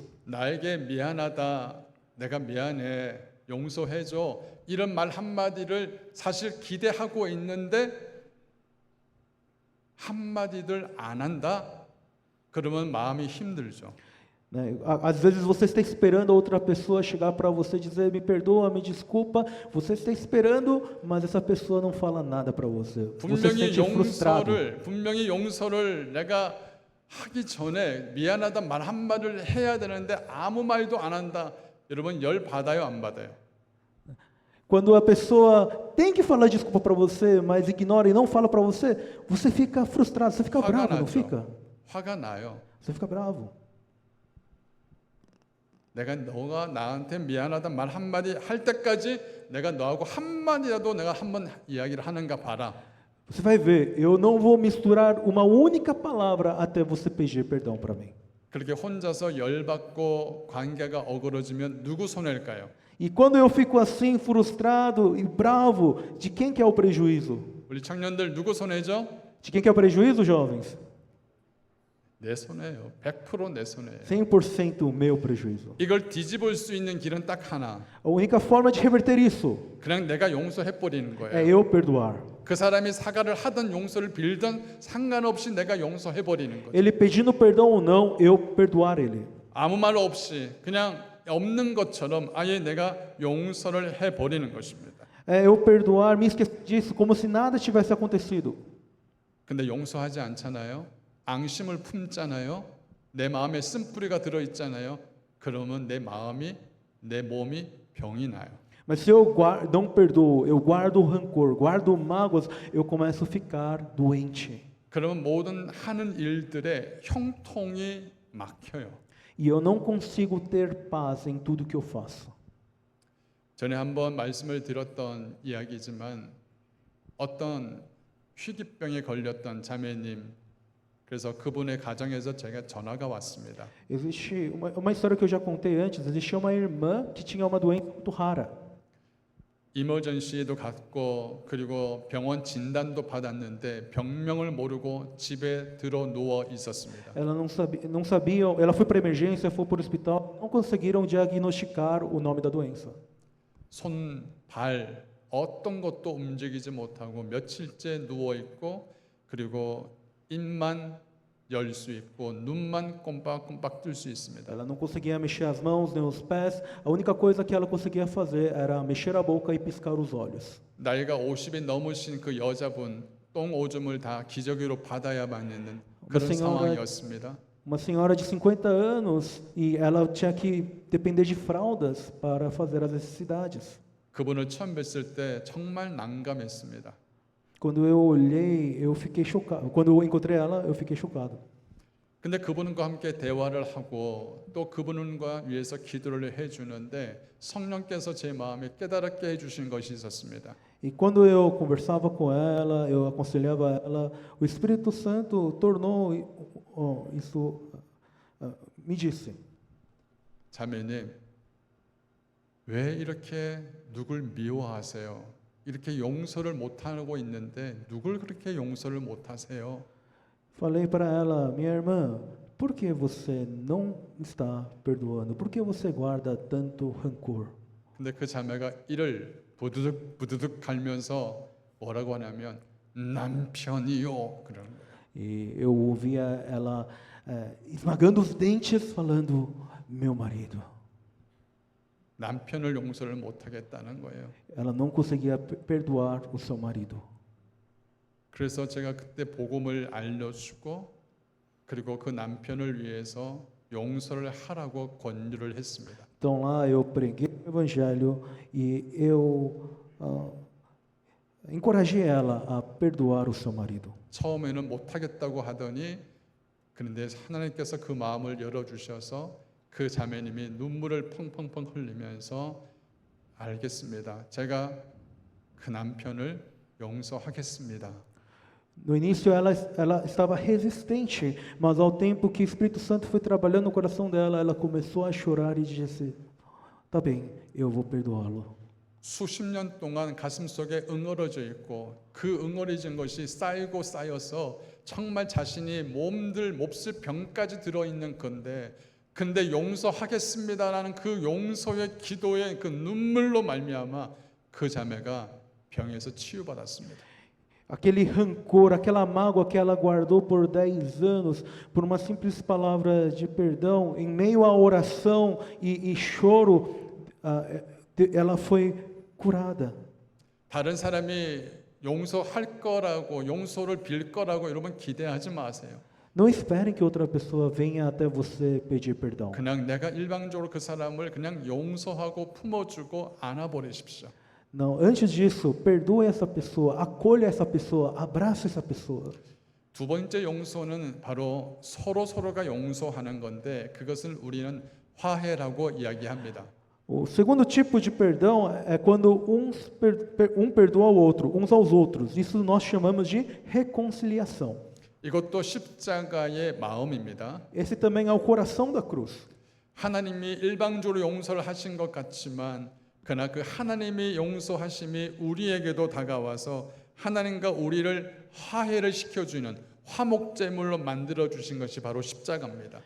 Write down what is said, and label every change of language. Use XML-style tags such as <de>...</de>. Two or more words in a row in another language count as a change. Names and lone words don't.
<ko>나에게 미안하다, 내가 미안해, 용서해줘 이런 말 한마디를 사실 기대하고 있는데 한마디들 안 한다? 그러면 마음이 힘들죠.</ko> <pt>Né? Às vezes você está esperando a outra pessoa chegar para você e dizer: me perdoa, me desculpa. Você está esperando, mas essa pessoa não fala nada para você. Você se sente frustrado.</pt> <ko>분명히 용서를 내가 하기 전에 미안하다 말 한마디를 해야 되는데 아무 말도 안 한다. 여러분 열 받아요, 안 받아요?</ko> <pt>Quando a pessoa tem que falar desculpa para você, mas ignora e não fala para você, você fica frustrado, você fica bravo, não fica?</pt> <ko>화가 나요.</ko> <pt>Você fica bravo.</pt> <ko>내가 너가 나한테 미안하다 말 한마디 할 때까지 내가 너하고 한마디라도 내가 한번 이야기를 하는가 봐라.</ko> <pt>Você vai ver, eu não vou misturar uma única palavra até você pedir perdão para mim.</pt> <ko>그렇게 혼자서 열받고 관계가 어그러지면 누구 손해일까요?</ko> <pt>E quando eu fico assim, frustrado e bravo, de quem que é o prejuízo?</pt> <ko>우리 청년들 누구 손해죠?</ko> <pt>De quem que é o prejuízo, jovens?</pt> <ko>내 손해예요. 100% 내 손해예요.</ko> <pt>100% o meu prejuízo.</pt> <ko>이걸 뒤집을 수 있는 길은 딱 하나.</ko> <pt>A única forma de reverter isso</pt> <ko>그냥 내가 용서해 버리는</ko> <pt>é</pt> <ko>거예요.</ko> <pt>eu perdoar.</pt> <ko>그 사람이 사과를 하든 용서를 빌든 상관없이 내가 용서해 버리는 거죠.</ko> <pt>Ele pedindo perdão ou não, eu perdoar ele.</pt> <ko>아무 말 없이 그냥 없는 것처럼 아예 내가 용서를 해 버리는 것입니다.</ko> <pt>É eu perdoar, me esquecer disso, como se nada tivesse acontecido.</pt> <ko>근데 용서하지 않잖아요. 앙심을 품잖아요. 내 마음에 쓴뿌리가 들어 있잖아요. 그러면 내 마음이 내 몸이 병이 나요.</ko> <pt>Mas se eu não perdoo, eu guardo rancor, guardo mágoas, eu começo a ficar doente.</pt> <ko>그러면 모든 하는 일들의 형통이 막혀요.</ko> <pt>E eu não consigo ter paz em tudo que eu faço.</pt> <ko>전에 한번 말씀을 드렸던 이야기지만 어떤 희귀병에 걸렸던 자매님, 그래서 그분의 가정에서 제가 전화가 왔습니다.</ko> <pt>Existe uma história que eu já contei antes. Existia uma irmã que tinha uma doença muito rara.</pt> <ko>이머전시에도 갔고 그리고 병원 진단도 받았는데 병명을 모르고 집에 들어 누워 있었습니다.</ko> <pt>Ela não sabiam, ela foi para emergência, foi para o hospital, não conseguiram diagnosticar o nome da doença.</pt> <ko>손, 발 어떤 것도 움직이지 못하고 며칠째 누워 있고 그리고 입만 열 수 있고 눈만 꼼빡꼼빡 뜰 수 있습니다.</ko> <pt>Ela não conseguia mexer as mãos nem os pés. A única coisa que ela conseguia fazer era mexer a boca e piscar os olhos.</pt> <ko>나이가 50이 넘으신 그 여자분 똥 오줌을 다 기저귀로 받아야만 있는 그런 상황이었습니다.</ko> <pt>Uma senhora de 50 anos e ela tinha que depender de fraldas para fazer as necessidades.</pt> <ko>그분을 처음 뵀을 때 정말 난감했습니다.</ko> <pt>Quando eu olhei, eu fiquei chocado. Quando eu encontrei ela, eu fiquei chocado.</pt> <ko>근데 그분과 함께 대화를 하고 또 그분과 위해서 기도를 해주는데 성령께서 제 마음에 깨달았게 해주신 것이 있었습니다.</ko> <pt>E quando eu conversava com ela, eu aconselhava ela, o Espírito Santo tornou isso, me disse:</pt> <ko>자매님, 왜 이렇게 누굴 미워하세요? 이렇게 용서를 못하고 있는데 누굴 그렇게 용서를 못하세요?</ko> <pt>falei para ela, minha irmã, por que você não está perdoando? Por que você guarda tanto rancor?</pt> <ko>근데 그 자매가 이를 부두둑 부두둑 갈면서 뭐라고 하냐면 남편이요 그러는 거예요.</ko> <pt>E eu ouvia ela esmagando os dentes, falando, meu marido.</pt> <ko>남편을 용서를 못하겠다는 거예요.</ko> <pt>Ela não conseguia perdoar o seu marido.</pt> <ko>그래서 제가 그때 복음을 알려주고 그리고 그 남편을 위해서 용서를 하라고 권유를 했습니다.</ko> <pt>Então lá eu preguei o evangelho e eu encorajei ela a perdoar o seu marido.</pt> <ko>처음에는 못하겠다고 하더니 그런데 하나님께서 그 마음을 열어주셔서 그 자매님이 눈물을 펑펑펑 흘리면서 알겠습니다. 제가 그 남편을 용서하겠습니다.</ko> <pt>No início ela estava resistente, mas ao tempo que o Espírito Santo foi trabalhando no coração dela, ela começou a chorar e disse: "Tá bem, eu vou perdoá-lo."</pt> <ko>수십 년 동안 가슴속에 응어러져 있고 그 응어러진 것이 쌓이고 쌓여서 정말 자신이 몹쓸 병까지 들어있는 건데 근데 용서하겠습니다라는 그 용서의 기도의 그 눈물로 말미암아 그 자매가 병에서 치유받았습니다.</ko> <pt>Aquele rancor, aquela mágoa que ela guardou por 10 anos, por uma simples palavra de perdão, em meio à oração e choro, ela foi curada.</pt> <ko>다른 사람이 용서할 거라고 용서를 빌 거라고 여러분 기대하지 마세요.</ko> <pt>Não esperem que outra pessoa venha até você pedir perdão.</pt> <ko>그냥 내가 일방적으로 그 사람을 그냥 용서하고 품어주고 안아버리십시오.</ko> <pt>Não, antes disso, perdoe essa pessoa, acolha essa pessoa, abrace essa pessoa.</pt> <ko>두 번째 용서는 바로 서로가 용서하는 건데 그것을 우리는 화해라고 이야기합니다.</ko> <pt>O segundo tipo de perdão é quando um perdoa ao outro, uns aos outros. Isso nós chamamos de reconciliação.</pt> <ko>이것도 십자가의 마음입니다.</ko> <pt>Esse também é o coração da cruz.</pt> <ko>하나님이 일방적으로 용서를 하신 것 같지만 그러나 그 하나님의 용서하심이 우리에게도 다가와서 ha나님과 우리를 화해를 시켜주는 화목제물로 만들어 주신 것이 바로 십자가입니다.</ko>